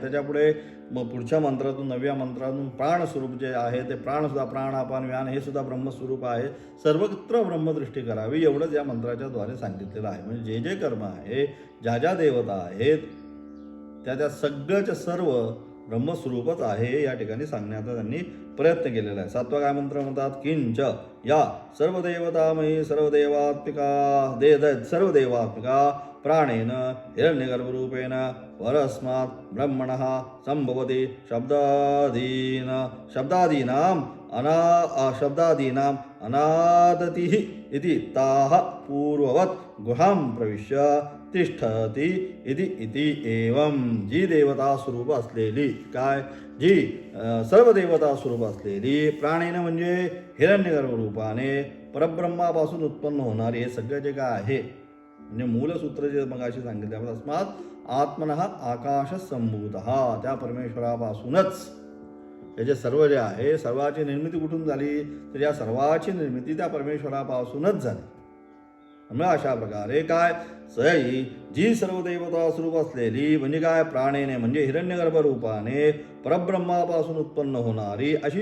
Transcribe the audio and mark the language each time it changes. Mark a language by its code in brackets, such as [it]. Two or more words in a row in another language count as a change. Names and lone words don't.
[mr] त्याच्यापुढे मग पुढच्या मंत्रातून 9व्या मंत्रातून प्राणस्वरूप जे आहे ते प्राणसुद्धा, प्राण अपान व्यान हे सुद्धा ब्रह्मस्वरूप आहे. सर्वत्र ब्रह्मदृष्टी करावी एवढंच या मंत्राच्या द्वारे सांगितलेलं आहे. म्हणजे जे कर्म आहे, ज्या देवता आहेत त्या सगळ्याच्या सर्व ब्रह्मस्वरूपच आहे या ठिकाणी सांगण्याचा त्यांनी प्रयत्न केलेला आहे. 7वा काय मंत्र म्हणतात, [sa] किंच या सर्व देवतामयी सर्व देवात्मिका प्राणेन हिरण्यगर्भरूपेण परस्मात् ब्रह्मणः संभवति शब्दादीनाम् अनादतिः इति ताः पूर्ववत् गुहां प्रविश्य तिष्ठती इति एवं [mr] जी देवता स्वरूप असलेली जी सर्व देवता स्वरूप असलेली प्राणेनं म्हणजे हिरण्यगर्भ रूपाने परब्रह्मापासून उत्पन्न होणारे हे सगळं जे काय आहे म्हणजे मूलसूत्र जे मगाशी सांगितले [sa] तस्मात् आत्मनः आकाश संभूतः [mr] त्या परमेश्वरापासूनच हे जे सर्व जे आहे सर्वाची निर्मिती कुठून झाली तर या सर्वाची निर्मिती त्या परमेश्वरापासूनच झाली. म्हणजे अशा प्रकारे काय सई जी सर्व देवता स्वरूप असलेली म्हणजे काय प्राणेने म्हणजे हिरण्यगर्भ रूपाने परब्रह्मापासून उत्पन्न होणारी अशी